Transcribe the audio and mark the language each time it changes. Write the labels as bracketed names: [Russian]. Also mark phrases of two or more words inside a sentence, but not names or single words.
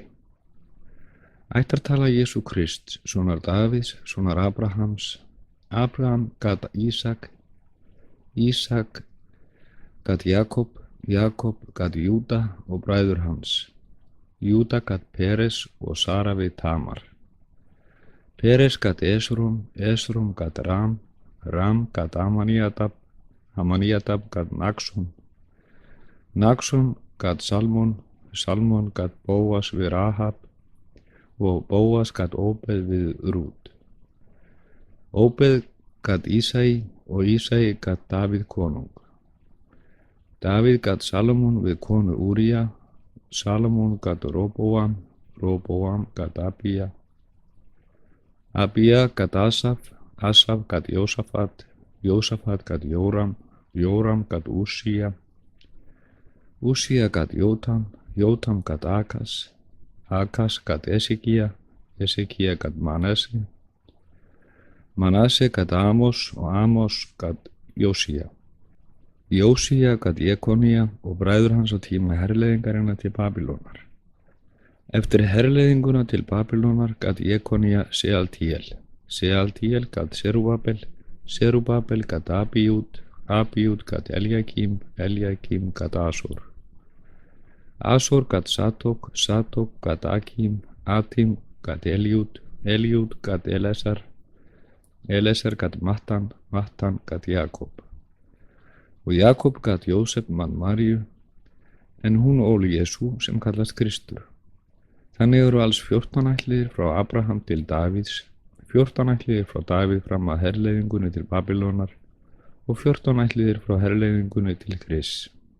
[Icelandic] Ættartala Jesú Krists, sonar Davíðs, sonar Abrahams. Abraham gat Ísak, Ísak gat Jakob, Jakob gat Júda og bræður hans. Júda gat Peres og Sara við Tamar. Peres gat Esrom, Esrom gat Ram, Ram gat Amminadab, Amminadab gat Naxon, Naxon gat Salmon, Salmon gat Bóas við Rahab og Bóas gat Óbeð við Rút. Óbeð gat Ísai og Ísai gat Davíð konung. Davíð gat Salomon við konu Úría, Salomon gat Róbóam, Róbóam gat Abía, Abía gat Asaf, Asaf gat Jósafat, Jósafat gat Jóram, Jóram gat Úsía, Úsía gat Jótam, Jótam gat Akas, Akas gat Esekía, Esekía gat Manase, Manase gat Amos og Amos gat Jósía. Jósía gat Jekonía og bræður hans á tíma herleiðingarinnar til Babýlonar. Eftir herleiðinguna til Babýlonar gat Jekonía Sealtíel. Sealtíel gat Serubabel, Serubabel gat Abíúd, Abíúd gat Eljakím, Eljakím gat Asúr. Asúr gat Satók, Satók gat Akím, Atím gat Eliúd, Eliúd gat Elesar, Elesar gat Mattan, Mattan gat Jakob. Og Jakob gat Jósef mann Maríu, en hún óli Jesú sem kallast Kristur. Þannig eru alls 14 ættliðir frá Abraham til Davíðs, 14 ættliðir frá Davíð fram að herleiðingunni til Babýlonar og 14 ættliðir frá herleiðingunni til Krists.